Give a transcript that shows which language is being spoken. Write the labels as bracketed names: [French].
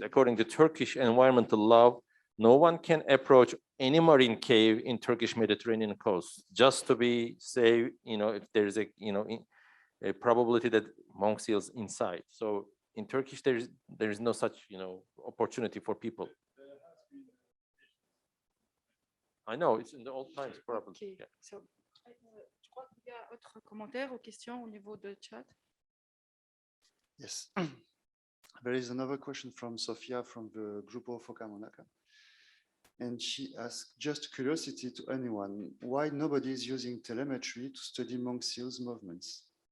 [English] According to Turkish environmental law, no one can approach any marine cave in Turkish Mediterranean coast, just to be safe, if there's a probability that monk seals inside. So in Turkish, there is no such, opportunity for people. I know, it's in the old times, probably. Okay. Yeah. [French] So, je crois qu'il y a autre commentaire ou question au niveau de chat. [English] Yes. There is another question from Sofia from the Grupo Phoque Monaco. And she asked, just curiosity to anyone, why nobody is using telemetry to study monk seals movements?